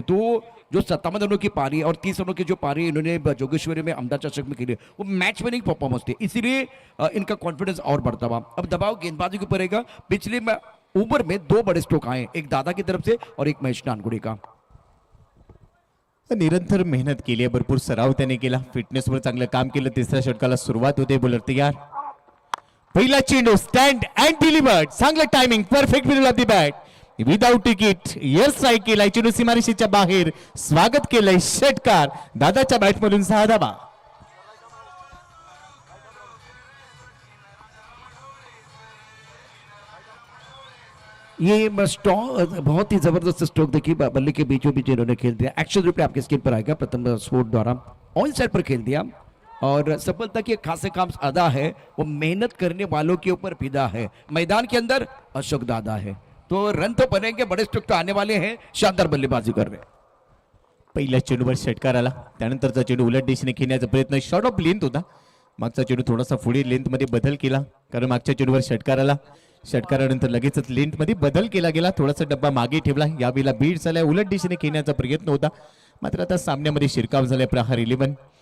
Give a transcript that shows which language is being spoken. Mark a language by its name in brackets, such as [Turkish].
[Hindi] तो जो 57 रनों की पारी और 30 रनों की जो पारी इन्होंने जोगेश्वरी में आमदार चषक में खेली, वो मैच विनिंग परफॉर्मेंस थे. इसीलिए इनका कॉन्फिडेंस और बढ़ता हुआ. अब दबाव गेंदबाजी के ऊपर रहेगा. पिछले ओवर में 2 बड़े स्ट्रोक आए, एक दादा की तरफ से और एक महेश नानगुडे का. [Marathi] निरंतर मेहनत केली आहे, भरपूर सराव त्याने केला, फिटनेसवर चांगलं काम केलं. तिसऱ्या षटकाला सुरुवात होते. बॉलर तयार. पहिला चेंडू स्टँड अँड डिलिव्हर्ड. चांगलं timing, [English] Perfect middle of the bat. [Marathi] Without ticket air strike केलाय. चेंडू सीमारेषेच्या बाहेर. स्वागत केलंय. षटकार. दादाच्या बॅटमधून 6 धावा. [Hindi] ये बहुत ही जबरदस्त स्ट्रोक देखिए, बल्ले के बीचों बीच इन्होंने खेल दिया. एक्शन रिप्ले आपके स्क्रीन पर आएगा. प्रथम स्पोर्ट द्वारा ऑन साइड पर खेल दिया और सफलता की खासे काम अदा है, वो मेहनत करने वालों के ऊपर फिदा है. मैदान के अंदर अशोक दादा है, तो रन तो बनेंगे, बड़े स्ट्रोक तो आने वाले हैं. शानदार बल्लेबाजी कर रहे. [Marathi] पहिल्या चेंडूवर षटकार आला. त्यानंतरचा चेंडू उलट दिशेने खेळण्याचा प्रयत्न. शॉर्ट ऑफ लेंथ होता. मागचा चेंडू थोडासा पुढे लेंथ मध्ये बदल केला, कारण मागच्या चेंडूवर षटकार आला. षटकारानंतर लगेचच लेंथ मध्ये बदल केला गेला. थोडासा डब्बा मागे ठेवला. यावेळेला बीड झालाय. उलट दिशेने खेळण्याचा प्रयत्न होता, मात्र आता सामन्यामध्ये शिरकाव झालाय. प्रहार 11.